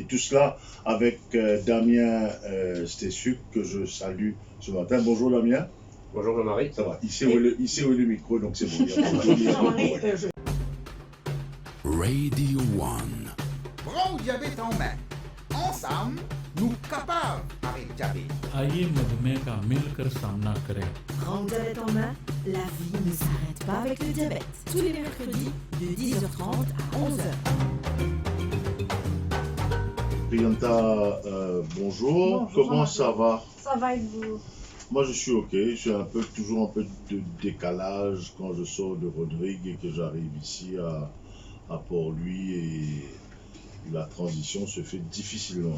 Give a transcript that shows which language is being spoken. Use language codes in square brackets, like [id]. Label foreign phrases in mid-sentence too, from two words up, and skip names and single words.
[fr] Tout cela avec Damien Stessuk, que je salue ce matin. Bonjour Damien. Bonjour Jean-Marie. Ça va, il sait où est le micro, donc c'est bon. Radio One. Prends le diabète en main. Ensemble, nous capables avec diabète. [hi] आइए मधुमेह का मिलकर सामना करें। [fr] Prends le diabète en main, la vie ne s'arrête pas avec le diabète. Tous les mercredis de 10h30 à 11h. Prianta, bonjour. Comment ça va? Ça va et vous? Moi je suis ok, j'ai toujours un peu de décalage quand je sors de Rodrigue et que j'arrive ici à Port-Louis et la transition se fait difficilement.